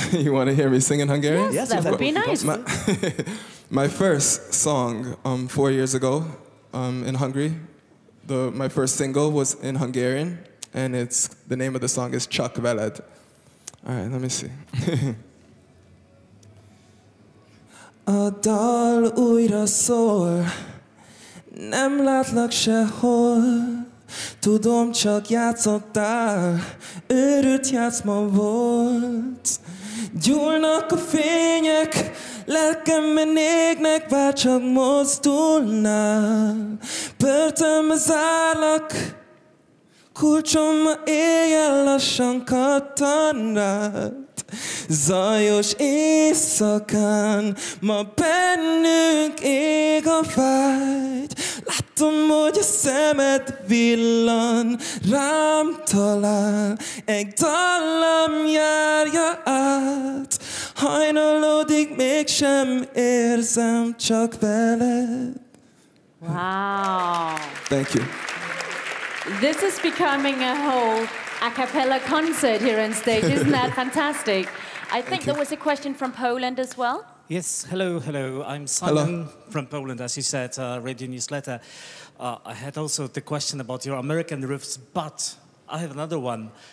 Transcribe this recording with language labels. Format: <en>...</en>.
<en>You want to hear me sing in Hungarian? Yes, that would be nice. My first song 4 years ago in Hungary, my first single was in Hungarian, and the name of the song is Csak veled. All right, let me see.</en> <hu>A dal újra szól, nem látlak sehol, tudom, csak játszottál, őrült játszma volt. Gyúlnak a fények, lelkemben égnek, bár csak mozdulnál. Börtönbe zárlak, kulcsom ma éjjel lassan kattan rád. Zajos éjszakán ma bennünk ég a vágy. Látom, hogy a szemed villan, rám talál, egy dallam járja át. Hajnalódik, mégsem érzem, csak veled.</hu> <en>Wow. Thank you. This is becoming a whole a cappella concert here on stage. Isn't that fantastic? I think there was a question from Poland as well. Yes, hello. I'm Simon from Poland, as you said, Radio Newsletter. I had also the question about your American riffs, but I have another one.</en>